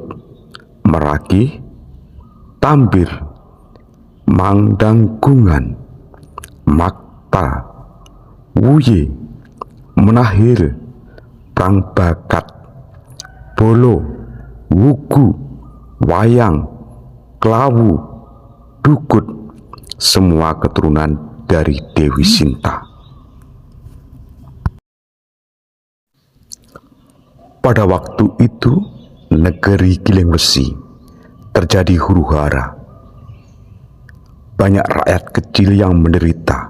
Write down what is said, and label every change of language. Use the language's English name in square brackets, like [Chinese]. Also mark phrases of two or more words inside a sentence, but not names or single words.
[Indonesian] Meraki, Tambir, Mangdanggungan, Makta, Wuye, Menahil, Prangbakat, Bolo, Wugu, Wayang, Klawu, Dukut, semua keturunan dari Dewi Sinta. Pada waktu itu negeri Giling Wesi terjadi huru-hara. Banyak rakyat kecil yang menderita.